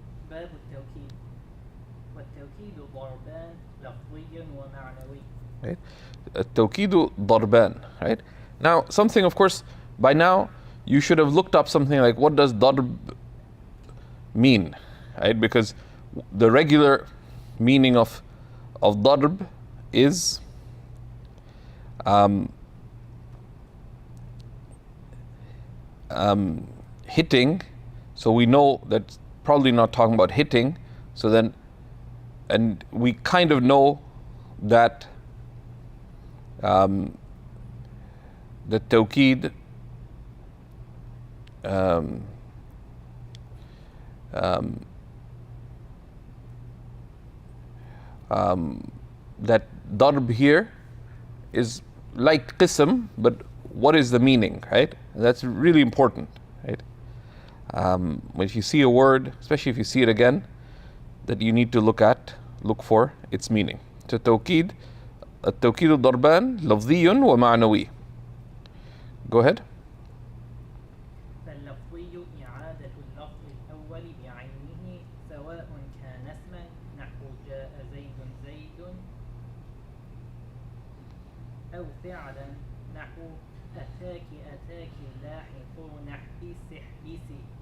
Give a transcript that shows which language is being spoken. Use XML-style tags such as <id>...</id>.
<ar>باب التوكيد والتوكيد ضربان لفظي ومعنوي.</ar> <en>Right?</en> <ar>التوكيد ضربان, right?</ar> <en>Now, something, of course, by now you should have looked up something like what does darb mean, right? Because the regular meaning of darb is hitting, so we know that's probably not talking about hitting. So then, and we kind of know that the Tawkid that darb here is like qism, but what is the meaning, right? That's really important, right? If you see a word, especially if you see it again, that you need to look for its meaning.</en> <ar>So Tawkid, التوكيد ضربان لفظي ومعنوي.</ar> <en>Go ahead.</en> <ar>فاللفظي إعادة اللفظ الأول بعينه سواء كان اسما نحو جاء زيد زيد أو فعلا نحو أتاك لاحق نحبي سحبيسي.</ar>